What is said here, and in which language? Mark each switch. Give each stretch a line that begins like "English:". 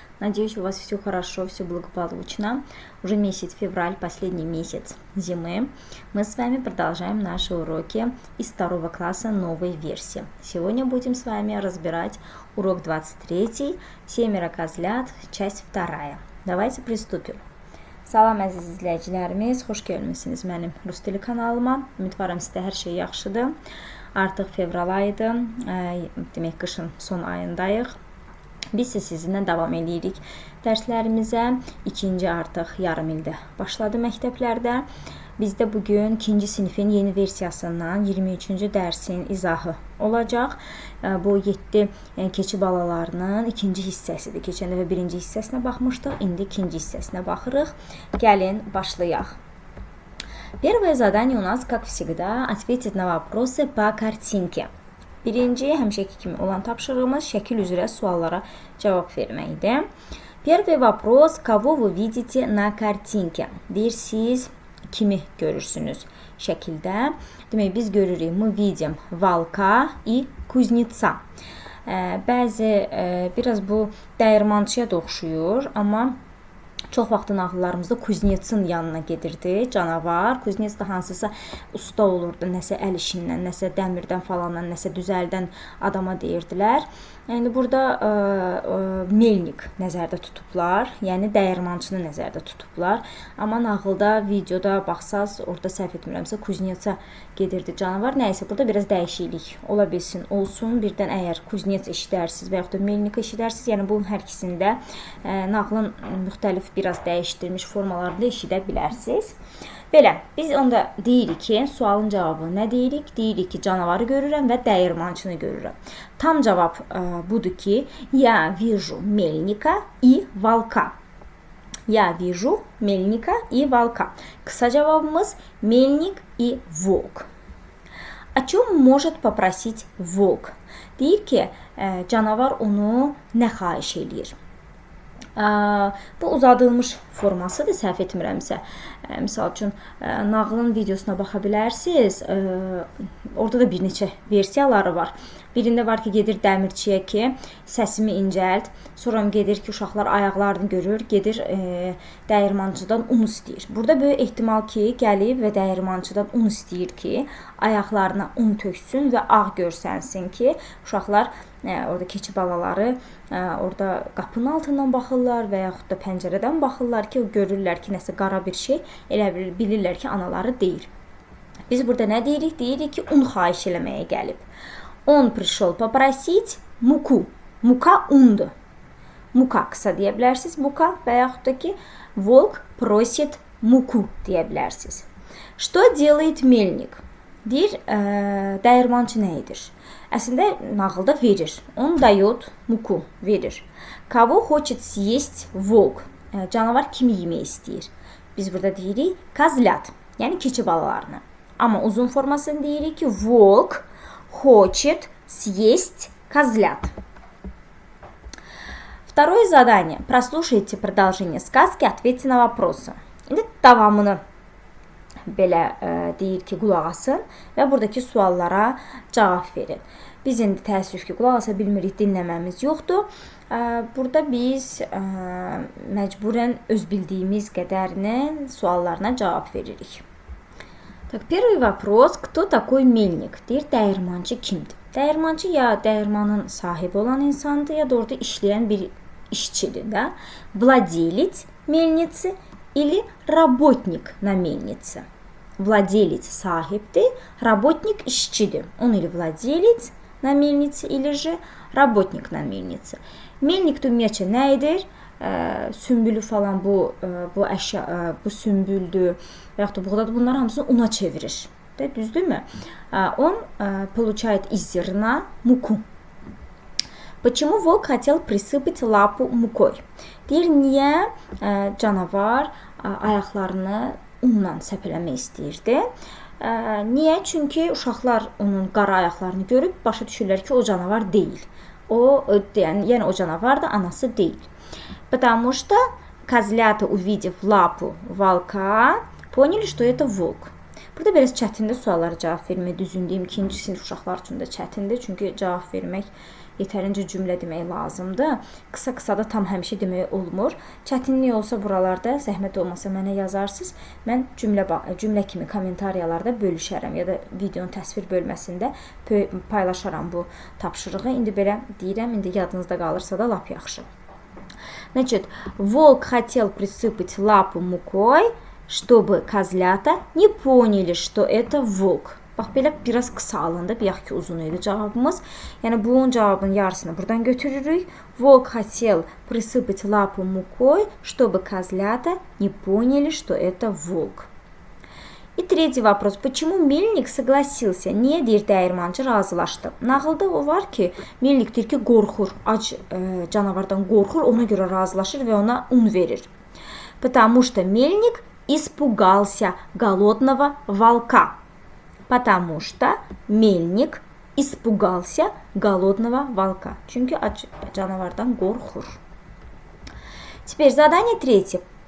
Russian: Надеюсь, у вас все хорошо, все благополучно. Уже месяц февраль, последний месяц зимы. Мы с вами продолжаем наши уроки из 2 класса новой версии. Сегодня будем с вами разбирать урок 23, «Семеро козлят», часть 2. Давайте приступим.
Azerbaijani: Salam əziz izləyicilərimiz, xoş gəlmisiniz mənim Rus dili kanalıma. Ümidvaram sizdə hər şey yaxşıdır. Artıq fevral ayıdır, demək qışın son ayındayıq. Biz sizinlə davam edirik dərslərimizə. İkinci artıq yarım ildə başladı məktəblərdə. Bizdə bugün 2-ci sinifin yeni versiyasından 23-cü dərsin izahı olacaq. Bu 7 keçi balalarının ikinci hissəsidir. Keçən dəfə birinci hissəsinə baxmışdıq, indi ikinci hissəsinə baxırıq. Gəlin, başlayaq.
Russian: Первое задание у нас, как всегда, ответить на вопросы по картинке.
Azerbaijani: Birinci, həmişəki kimi olan tapşırığımız şəkil üzrə suallara cavab verməkdir.
Russian: Первый вопрос, кого вы видите на картинке?
Azerbaijani: Deyir, siz kimi görürsünüz şəkildə? Demək, biz görürük,
Russian: мы видим волка и кузнеца.
Azerbaijani: Bəzi, biraz bu dəyirmançıya da oxşuyur, amma çox vaxt nağıllarımızda kuznetsin yanına gedirdi canavar. Kuznets da hansısa usta olurdu, nəsə əl işindən, nəsə dəmirdən falandan, nəsə düzəldən adama deyirdilər. Yəni burada melnik nəzərdə tutublar, yəni dəyirmançını nəzərdə tutublar. Amma nağılda, videoda baxsaz, orada səhv etmirəmsə kuznetsə gedirdi canavar. Nəysə, burada biraz dəyişiklik ola bilsin, olsun. Birdən əgər kuznets eşidərsiniz və yaxud da melnik eşidərsiniz, yəni bu hər ikisində nağılın müxtəlif biraz dəyişdirilmiş formalarında eşidə bilərsiniz. Belə, biz onda deyirik ki, sualın cavabı nə deyirik? Deyirik ki, canavarı görürəm və dəyirmançını görürəm. Tam cavab budur ki,
Russian: я вижу мельника и волка. Я вижу мельника и волка.
Azerbaijani: Kısa cavabımız
Russian: мельник и волк. О чем может попросить волк?
Azerbaijani: Deyir ki, canavar onu nə xahiş eləyir? Bu uzadılmış formasıdır, səhv etmirəmsə. Misal üçün, nağılın videosuna baxa bilərsiniz. Orada da bir neçə versiyaları var. Birində var ki, gedir dəmirçiyə ki, səsimi incəlt. Sonra gedir ki, uşaqlar ayaqlarını görür, gedir dəyirmançıdan un istəyir. Burada böyük ehtimal ki, gəlib və dəyirmançıdan un istəyir ki, ayaqlarına un töksün və ağ görsənsin ki, uşaqlar orada keçi balaları orada qapının altından baxırlar və yaxud da pəncərədən baxırlar ki, görürlər ki, nəsə qara bir şey, elə bilirlər ki, anaları deyil. Biz burada nə deyirik? Deyirik ki, un xahiş eləməyə gəlib.
Russian: Он пришел попросить муку.
Azerbaijani: Muka undur. Muka qısa deyə bilərsiniz. Muka və yaxud da ki,
Russian: волк просит муку
Azerbaijani: deyə bilərsiniz.
Russian: Что делает мельник?
Azerbaijani: Deyir, dəyirmançı nə edir? Əslində, nağılda verir.
Russian: Он дает муку,
Azerbaijani: verir.
Russian: Кого хочет съесть волк?
Azerbaijani: Canavar kimi yemək istəyir? Biz burada deyirik, козлят, yəni keçi balalarını. Amma uzun formasını deyirik ki,
Russian: волк хочет съесть козлят. Второе задание. Прослушайте продолжение сказки, ответьте на вопросы.
Azerbaijani: İndi davamını belə deyir ki, qulaq asın və buradakı suallara cavab verin. Biz indi təəssüf ki, qulaq asa bilmirik, dinləməmiz yoxdur. Burada biz məcburən öz bildiyimiz qədərini suallarına cavab veririk.
Russian: Так, первый вопрос. Кто такой мельник?
Azerbaijani: Deyir, dəyirmançı kimdir? Dəyirmançı ya dəyirmanın sahibi olan insandır, ya da orada işləyən bir işçidir də.
Russian: Владелец мельницы или работник на мельнице?
Azerbaijani: Владелец sahibdir, работник işçidir.
Russian: Он или владелец на мельнице, или же работник на мельнице.
Azerbaijani: Мельник ümumiyyətcə nə edir? Sümbülü falan bu əşya, bu sümbüldür və yaxud da buğdadır. Bunlar hamısını una çevirir. Düzdürmü?
Russian: Он получает из зерна муку. Почему волк хотел присыпать лапу мукой?
Azerbaijani: Deyir, niyə canavar ayaqlarını unla səpələmək istəyirdi? Niyə? Çünki uşaqlar onun qara ayaqlarını görüb başa düşürlər ki, o canavar deyil. Yəni o canavar da anası deyil.
Russian: Потому что козлята, увидев лапу волка, поняли, что это волк.
Azerbaijani: Burada biraz çətindir suallara cavab vermək, düzün deyim, ikinci sinif uşaqlar üçün də çətindir, çünki cavab vermək yetərincə cümlə demək lazımdır. Qısa-qısa da tam həmişə demək olmur. Çətinlik olsa buralarda, zəhmət olmasa mənə yazarsınız. Mən cümlə kimi kommentariyalarda bölüşərəm ya da videonun təsvir bölməsində paylaşaram bu tapşırığı. İndi belə deyirəm, indi yadınızda qalırsa da lap yaxşı.
Russian: Значит, волк хотел присыпать лапу mukой, чтобы козлята не поняли, что это волк.
Azerbaijani: Bax, belə biraz qısa alındı, bir yaxud ki uzun idi cavabımız. Yəni, bunun cavabının yarısını buradan götürürük.
Russian: Волк хотел присыпать лапу mukой, чтобы козлята не поняли, что это волк. И третий вопрос. Почему Мельник согласился?
Azerbaijani: Niyə deyir dəyirmançı razılaşdı? Nağılda o var ki, Mельnik deyir ki, qorxur, ac canavardan qorxur, ona görə razılaşır və ona un verir.
Russian: Потому что Мельник испугался голодного волка. Потому что Мельник испугался голодного волка.
Azerbaijani: Çünki ac canavardan qorxur.
Russian: Теперь задание третье.